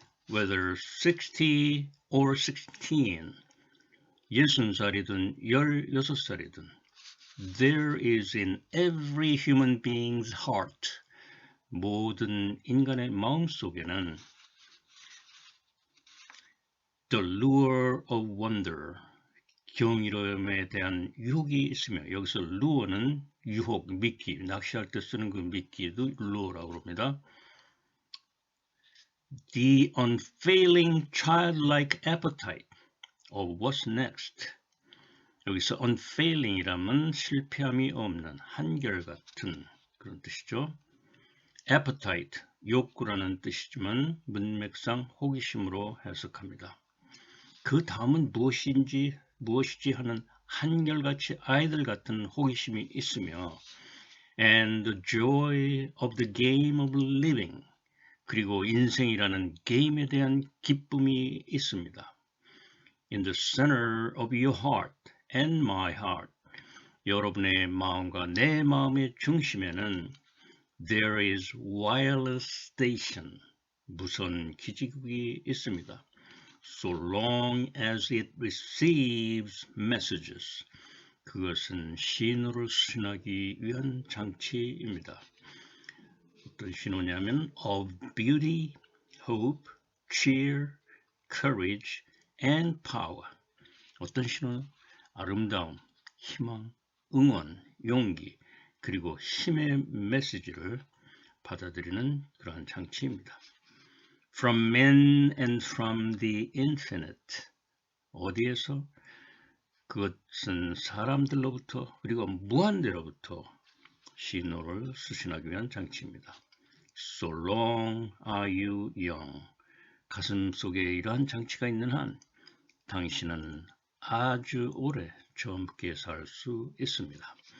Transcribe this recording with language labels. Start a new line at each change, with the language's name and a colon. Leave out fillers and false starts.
English: Whether 60 or 16,
Korean: 60살이든 16살이든
English: There is in every human being's heart,
Korean: 모든 인간의 마음 속에는
English: the lure of wonder,
Korean: 경이로움에 대한 유혹이 있으며 여기서 lure는 유혹, 미끼, 낚시할 때 쓰는 그 미끼도 lure라고 합니다.
English: The unfailing childlike appetite of what's next.
Korean: 여기서 unfailing이라면 실패함이 없는 한결같은 그런 뜻이죠. appetite, 욕구라는 뜻이지만 문맥상 호기심으로 해석합니다. 그 다음은 무엇이지 하는 한결같이 아이들 같은 호기심이 있으며
English: and the joy of the game of living
Korean: 그리고 인생이라는 게임에 대한 기쁨이 있습니다.
English: In the center of your heart and my heart
Korean: 여러분의 마음과 내 마음의 중심에는
English: There is wireless station
Korean: 무선 기지국이 있습니다.
English: So long as it receives messages
Korean: 그것은 신호를 수신하기 위한 장치입니다. 어떤 신호냐면
English: of beauty, hope, cheer, courage and power
Korean: 어떤 신호? 아름다움, 희망, 응원, 용기 그리고 힘의 메시지를 받아들이는 그러한 장치입니다.
English: From men and from the infinite
Korean: 어디에서? 그것은 사람들로부터 그리고 무한대로부터 신호를 수신하기 위한 장치입니다.
English: So long are you young
Korean: 가슴 속에 이러한 장치가 있는 한 당신은 아주 오래 젊게 살 수 있습니다.